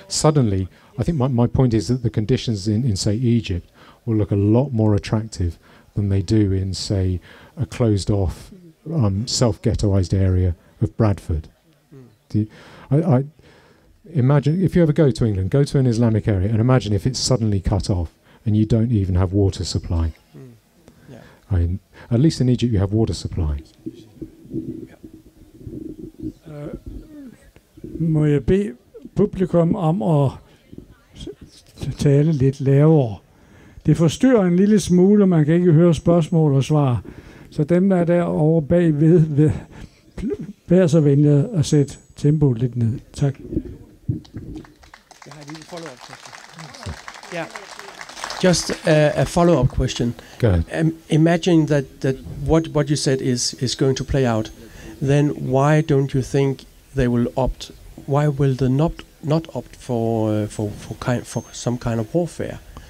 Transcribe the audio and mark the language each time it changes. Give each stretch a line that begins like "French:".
English: Suddenly, I think my point is that the conditions in say, Egypt will look a lot more attractive than they do in, say, a closed-off, self-ghettoised area of Bradford. I imagine, if you ever go to England, go to an Islamic area and imagine if it's suddenly cut off and you don't even have water supply. Yeah. At least in Egypt you have water supply.
Danish: Må jeg bede publikum om at tale lidt lavere? Det forstyrrer en lille smule, og man kan ikke høre spørgsmål og svar. Så dem, der er derovre bagved, vær så venlig at sætte tempoet lidt ned. Tak. Jeg har en lille
English: follow-up question. Yeah. Just a follow-up question. Go ahead. Imagine that what you said is going to play out. Then why don't you think they will opt? Why will they not opt for some kind of warfare?